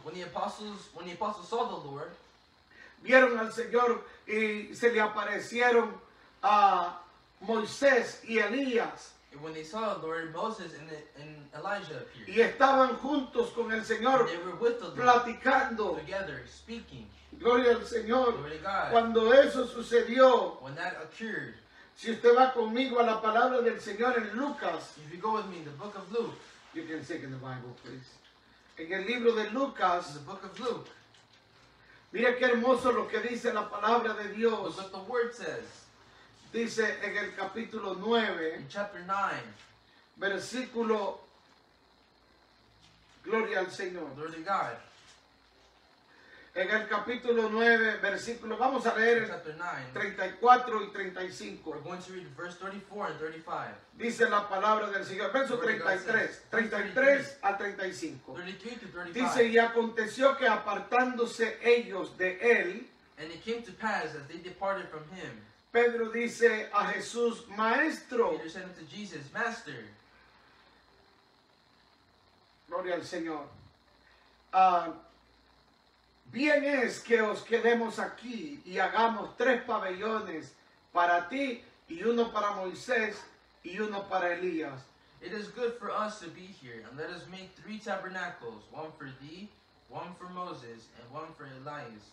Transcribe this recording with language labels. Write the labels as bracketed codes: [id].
[en] when the apostles saw the Lord, [es] vieron al Señor y se le aparecieron a Moisés y Elías [en] and when they saw the Lord, Moses and Elijah appeared. [es] y estaban juntos con el Señor [en] And they were with the Lord, [es] platicando. [en] together, speaking. [es] Gloria al Señor. [en] Glory to God. [es] Cuando eso sucedió, [en] When that occurred, [es] si usted va conmigo a la palabra del Señor en Lucas, [en] if you go with me in the book of Luke, you can take in the Bible, please. [es] En el libro de Lucas, [en] in the book of Luke, [es] mire qué hermoso lo que dice la palabra de Dios. [en] look what the word says. [es] Dice en el capítulo 9, [en] In chapter 9, [es] versículo, gloria al Señor. [en] Glory to God. [es] En el capítulo 9, versículo, vamos a leer [en] In [es] el [en] chapter 9, [es] 34 y 35. [en] we're going to read verse 34 and 35. [es] Dice la palabra del Señor, verso 33, 33 al 35. [en] 33 to 35. [es] Dice, y aconteció que apartándose ellos de él, [en] And it came to pass as they departed from him, [es] Pedro dice a Jesús, Maestro, [en] Peter said unto Jesus, Master, [es] gloria al Señor, bien es que os quedemos aquí y hagamos 3 pabellones para ti y uno para Moisés y uno para Elías. [en] it is good for us to be here, and let us make 3 tabernacles, one for thee, one for Moses, and one for Elias.